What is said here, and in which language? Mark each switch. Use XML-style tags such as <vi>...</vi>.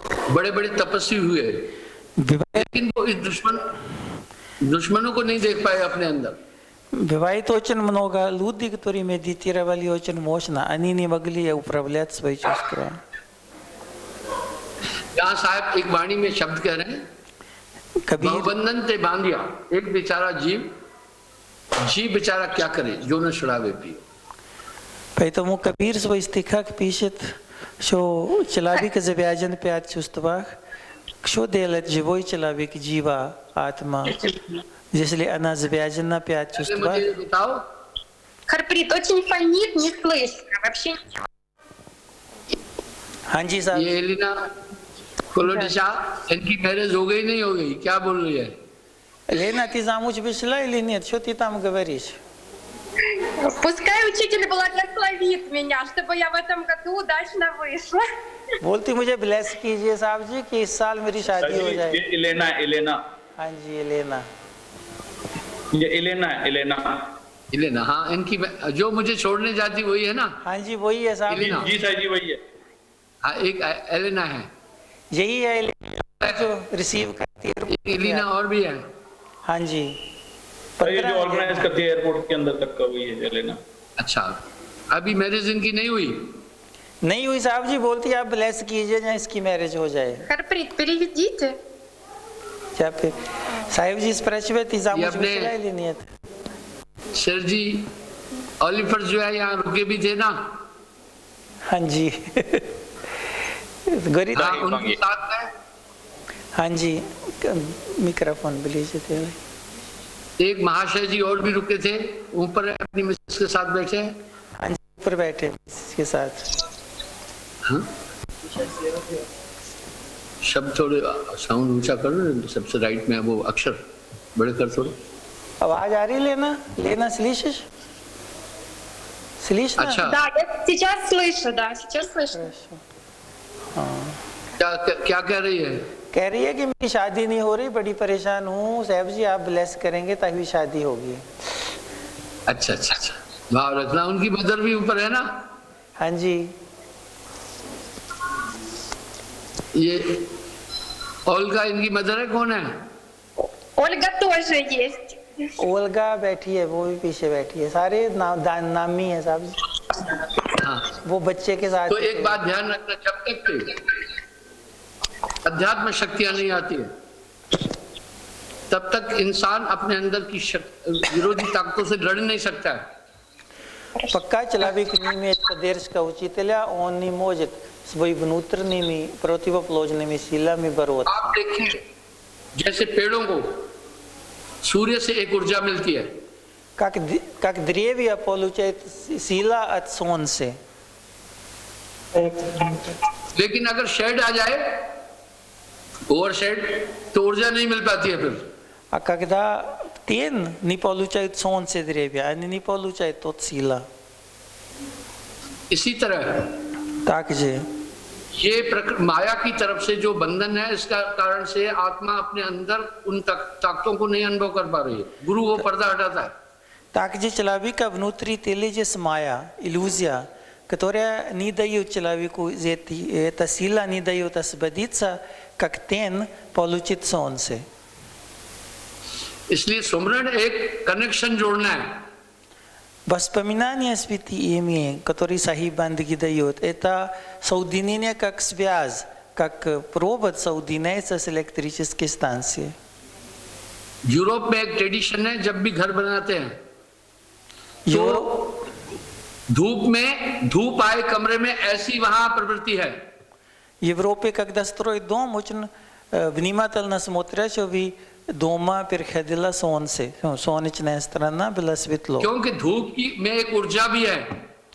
<hi>बड़े बड़े तपस्वी हुए लेकिन वो इस दुश्मनों को नहीं देख पाए अपने अंदर।</hi> <ru>Бывает очень много людей, которые медитировали очень мощно, они не могли управлять свои чувства.</ru> <hi>यहाँ साहब एक वाणी में शब्द कह रहे हैं, बंधन ते बांधिया एक बेचारा जीव बेचारा क्या करे जो न छुड़ावे पियो.</hi> <ru>Поэтому Кабир в своих стихах пишет, что человек завязан в 5 чувствах. Что делает живой человек, жива атма, если она завязана в 5 чувствах? Харприт, очень фонит, не слышно, вообще ничего.</ru> <hi>हाँ जी साहब। ये एलिना कोलोडिशा, इनकी मैरिज हो गई नहीं हो गई, क्या बोल रही है?</hi> <ru>Лена, ты замуж вышла или нет? Что ты там говоришь? Пускай учитель благословит меня, чтобы я в этом году удачно вышла.</ru> <hi>बोलती मुझे ब्लेस कीजिए साहब जी कि इस साल मेरी शादी हो जाए. इलेना हाँ जी एलेना. ये इलेना हाँ, इनकी जो मुझे छोड़ने जाती वही है ना? हाँ जी वही है साहब जी साहब जी वही है. हाँ एक एलेना है, यही है एलेना जो रिसीव करती है. एलिना और भी है. हाँ जी ये जो ऑर्गेनाइज करती है एयरपोर्ट के अंदर तक का वही है एलेना. अच्छा, अभी मैरिज इनकी नहीं हुई? नहीं हुई साहब जी. बोलती आप ब्लेस कीजिए जहाँ इसकी मैरिज हो जाए.</hi> <ru>Харприт, переведите.</ru> <hi>क्या फिर साहिब जी</hi> <ru>спрашивает, ты замуж вышла или нет?</ru> <hi>सर जी ऑलिफर जो है यहाँ रुके भी थे ना? हाँ जी. गरीब उनके साथ में हाँ जी, मिक्रोफोन प्लीज। एक महाशय जी और भी रुके थे, ऊपर अपनी मिसेस के साथ बैठे हैं। हाँ जी, ऊपर बैठे इसके साथ। हाँ? शब्द थोड़े साउंड ऊंचा कर रहे, सबसे राइट में वो अक्षर बड़े कर थोड़े। आवाज आ रही?</hi> <ru>लेना слышишь? Слышно?</ru> <hi>अच्छा,</hi> <ru>Да, я сейчас слышу, да, сейчас слышу. Хорошо।</ru> <hi>क्या कह रही है? कह रही है कि मेरी शादी नहीं हो रही, बड़ी परेशान हूँ, साहब जी आप ब्लेस करेंगे तभी शादी होगी। अच्छा अच्छा अच्छा, भाव रखना। उनकी मदर भी ऊपर है ना? हाँ जी। ये ओल्गा इनकी मदर है, कौन है?</hi> <ru>Ольга тоже есть.</ru> <hi>ओल्गा बैठी है, वो भी पीछे बैठी है, सारे नामी है साहब जी। हाँ, वो बच्चे के साथ। तो एक बात ध्यान रखना, जब तक के अध्यात्म शक्तियां नहीं आती है तब तक इंसान अपने अंदर की विरोधी ताकतों से लड़ नहीं सकता है।</hi> <ru>Пока человек не имеет поддержка учителя, он не может своими внутренними противоположными силами бороться.</ru> <hi>आप देखें, जैसे पेड़ों को सूर्य से एक ऊर्जा मिलती है,</hi> <ru>Как деревья получают сила от солнца.</ru> <hi>लेकिन अगर शेड आ जाए, ओवर शेड, तो ऊर्जा नहीं मिल पाती है फिर।</hi> <ru>А когда тень не получает солнце деревья, они не получают тот сила.</ru> <hi>इसी तरह</hi> <ru>также</ru> <hi>ये माया की तरफ से जो बंधन है, इसका कारण से आत्मा अपने अंदर उन ताकतों को नहीं अनुभव कर पा रही है। गुरु वो पर्दा हटाता है।</hi> <ru>также человека внутри есть майя, иллюзия, которая не дает человеку, эта сила не дает освободиться, как тень получит солнце.</ru> <hi>इसलिए सुमरन एक कनेक्शन जोड़ना है।</hi> <ru>Воспоминания святыми, которые Сахиб Бандги дает, это соединение как связь, как провод соединяется с электрической станцией.</ru> <hi>यूरोप में एक ट्रेडिशन है, जब भी घर बनाते हैं तो धूप आए कमरे में, ऐसी वहां प्रवृत्ति है।</hi> <ru>В Европе, когда строят дом, очень внимательно смотрят, чтобы дома переходило солнце, солнечная сторона была светло.</ru> <hi>क्योंकि धूप की में एक ऊर्जा भी है।</hi>